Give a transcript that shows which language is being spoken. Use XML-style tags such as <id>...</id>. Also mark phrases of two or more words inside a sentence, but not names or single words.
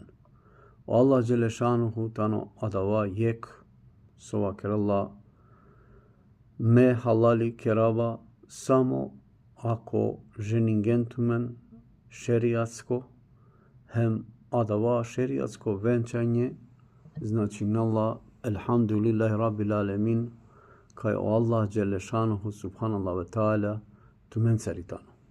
<rom>O Allah Đelešanuhu tano adava jek sova kerala me halali kerava</rom> <sr>samo ako</sr> <rom>ženingentumen šerijatsko hem adava</rom> <sr>šerijatsko venčanje</sr> <rom>znači nala</rom> <ar>الحمد لله رب العالمين</ar> <rom>kaj o Allah Đelešanuhu</rom> <ar>سبحان الله وتعالى</ar> <rom>tumen caritan.</rom>